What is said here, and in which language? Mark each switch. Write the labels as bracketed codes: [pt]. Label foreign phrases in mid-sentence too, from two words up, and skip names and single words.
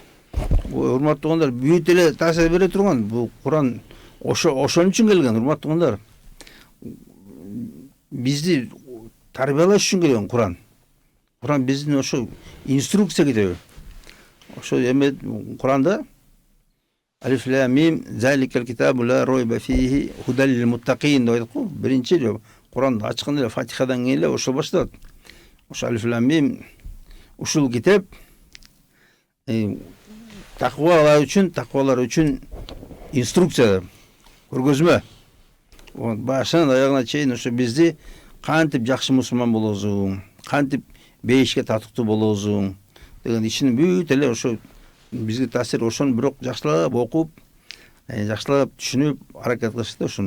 [ky] Урматтуугандар, бүт эле таасир бере турган. Бул Куран ошон үчүн келген, урматтуугандар. Бизди тарбиялаш үчүн келген Куран. Куран биздин ошо инструкция китеби. Ошо эме Куранда [ar] الم ذلك الكتاب لا ريب فيه هدى للمتقين [ky] деп айтып кой. Биринчи Куранда ачканда эле Фатихадан кийин эле ошо башталат. Ошо [ar] الم [ky] ушул китеп таквалар үчүн инструкция, көргөзмө. Башынан аягына чейин ошо бизди кантип жакшы мусулман болосуң, кантип бейишке татыктуу болосуң деген ишин бүт эле ошо бизге таасир, ошону бирок жакшылап окуп, жакшылап түшүнүп, аракет кылышты ошону.